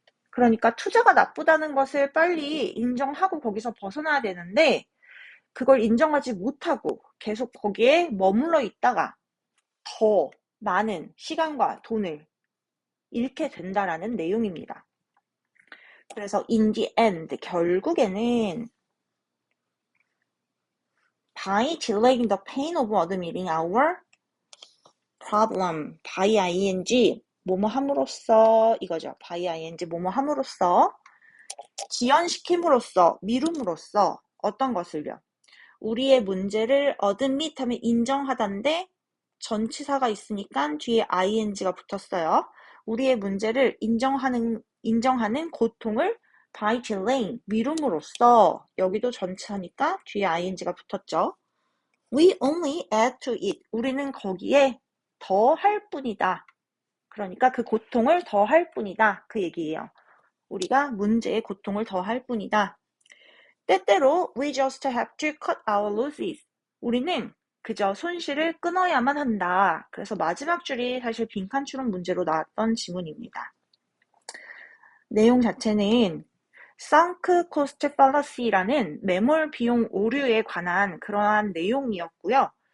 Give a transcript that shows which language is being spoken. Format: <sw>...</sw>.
<ko>그러니까 투자가 나쁘다는 것을 빨리 인정하고 거기서 벗어나야 되는데 그걸 인정하지 못하고 계속 거기에 머물러 있다가 더 많은 시간과 돈을 잃게 된다라는 내용입니다. 그래서</ko> <en>in the end,</en> <ko>결국에는</ko> <en>by delaying the pain of admitting our problem, by ing,</en> <ko>뭐뭐 함으로써 이거죠.</ko> <en>by ing,</en> <ko>뭐뭐 함으로써, 지연시킴으로써, 미룸으로써 어떤 것을요? 우리의 문제를 admit 하면 인정하다인데 전치사가 있으니까 뒤에 ing가 붙었어요. 우리의 문제를 인정하는 고통을</ko> <en>by delaying,</en> <ko>미룸으로써, 여기도 전치사니까 뒤에 ing가 붙었죠.</ko> <en>We only add to it.</en> <ko>우리는 거기에 더 할 뿐이다. 그러니까 그 고통을 더 할 뿐이다. 그 얘기예요. 우리가 문제의 고통을 더 할 뿐이다. 때때로</ko> <en>we just have to cut our losses.</en> <ko>우리는 그저 손실을 끊어야만 한다. 그래서 마지막 줄이 사실 빈칸 추론 문제로 나왔던 지문입니다. 내용 자체는 sunk cost fallacy라는 매몰 비용 오류에 관한 그러한 내용이었고요.</ko>